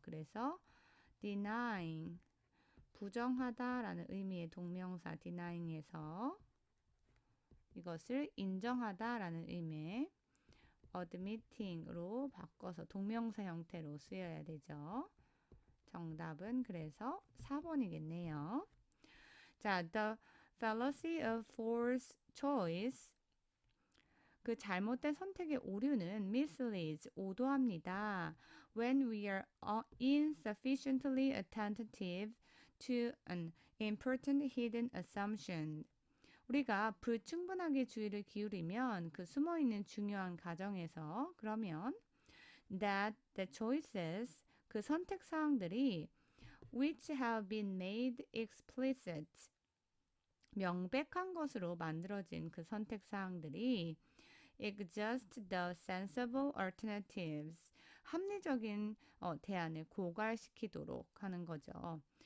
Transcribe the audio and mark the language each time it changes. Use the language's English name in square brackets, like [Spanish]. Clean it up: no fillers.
[Korean] 그래서 denying, 부정하다라는 의미의 동명사 denying에서 이것을 인정하다라는 의미의 admitting으로 바꿔서 동명사 형태로 쓰여야 되죠. 정답은 그래서 4번이겠네요. [English] 자, the fallacy of forced choice. [Korean] 그 잘못된 선택의 오류는 misleads, 오도합니다. [English] When we are insufficiently attentive to an important hidden assumption. [Korean] 우리가 불충분하게 주의를 기울이면 그 숨어있는 중요한 가정에서 그러면 [English] that the choices, [Korean] 그 선택 사항들이 [English] which have been made explicit, [Korean] 명백한 것으로 만들어진 그 선택 사항들이 [English] exhaust the sensible alternatives, [Korean] 합리적인 대안을 고갈시키도록 하는 거죠.